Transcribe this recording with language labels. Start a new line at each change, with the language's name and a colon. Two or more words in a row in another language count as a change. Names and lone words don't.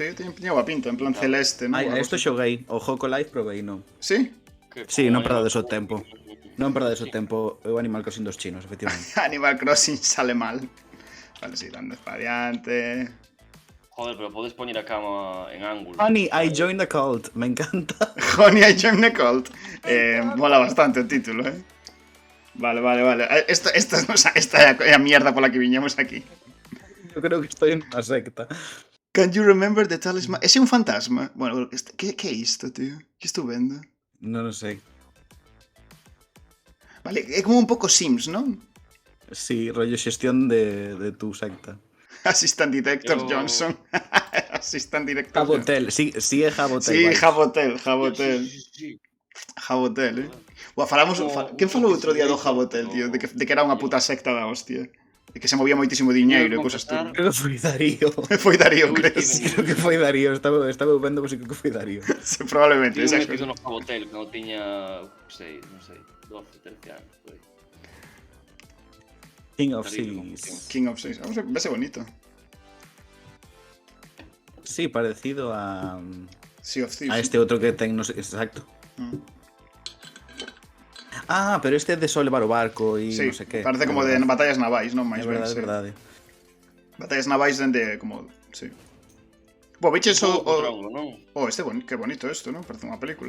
Galician: Sí, tiña boa pinta, en plan celeste, non? Ai, isto xoguei. O Joco Live probei, non? Sí? Que Sí, non como perdades o animal- tempo. Non perdades o tempo. É o Animal Crossing dos chinos, efectivamente. Animal Crossing sale mal. Vale, sí, dando para adiante. Joder, pero podes poñer a cama en ángulo.
English: Honey, I joined the cult.
Spanish: Me encanta.
English: Honey, I joined the cult.
Galician: Mola bastante o título, Vale. Esta é a mierda pola que viñemos aquí. Eu creo que estoy en unha secta.
English: Can you remember the talisman?
Galician: Ese é un fantasma? Bueno, que é isto, tío? Que estou vendo? Non o sei. Vale, é como un pouco Sims, non? Sí, rollo xestión de tu secta.
English: Assistant Director Yo- Johnson. Assistant Director Johnson.
Galician: Jabotel, sí é Jabotel. Sí, vale. Jabotel. Sí. Jabotel, Buah, quen falou outro día do Jabotel, tío? De que era unha puta secta da hostia. E que se movía moitísimo diñeiro e cosas confesar- tú. Creo que foi Darío. Foi Darío, Eu crees? estive- Creo que foi Darío. Estaba vendo, pero sí que foi Darío. Sí, probablemente.
Spanish: Tiene un
Galician: Esa metido cosa. no Jabotel cando tiña, non sei, 12, 13 anos, por aí. King of Darío, Seas. King of Seas. Vamos a verse bonito. Sí, parecido a Sea of Thieves. este outro que ten,
Spanish: no sé,
Galician: exacto. Mm. Ah, pero este é de só levar o barco e Sí, non sei que. parece como de batallas navais, non? É Mais ben, verdade, sí. é verdade. Batallas navais dende como... Sí. Bo, biches Un o... pouco tronco, non? Que bonito isto, non? Parece unha película.